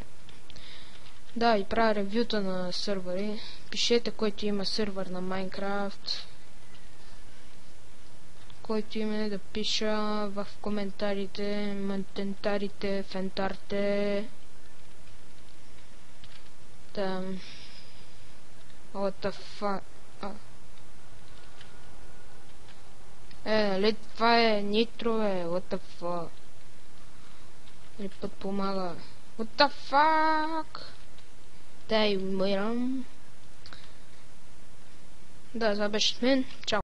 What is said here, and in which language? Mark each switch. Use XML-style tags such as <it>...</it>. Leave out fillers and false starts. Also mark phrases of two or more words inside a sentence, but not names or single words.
<bg>Да, и правя ревюта на сервери. Пишете, който има сервер на Майнкрафт. Който има да пиша в коментарите, мантентарите, фентарите. Там.</bg> <en>What the fuck?</en> <bg>Нали това е нитро,</bg> <en>what the fuck?</en> <bg>Или подпомага.</bg> <en>What the fuck?</en> <bg>Дай умирам. Да, това беше с мен. Чао.</bg>